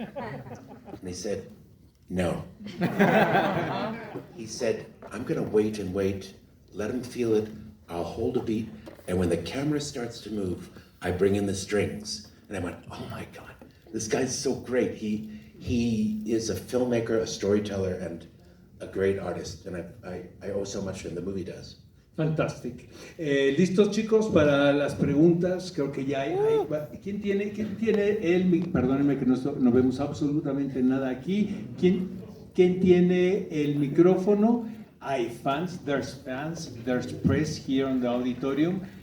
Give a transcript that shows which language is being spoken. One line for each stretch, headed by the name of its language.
English: And he said, no. He said, I'm gonna wait and wait, let him feel it, I'll hold a beat, and when the camera starts to move, I bring in the strings. And I went, oh my God, this guy's so great. He is a filmmaker, a storyteller, and a great artist. And I owe so much to him, the movie does. Fantastic.
Spanish: ¿Listos, chicos, para las preguntas? Creo que ya hay. ¿Quién tiene el... Perdónenme que no vemos absolutamente nada aquí. ¿Quién tiene el micrófono? Hay fans,
English: there's press here on the auditorium.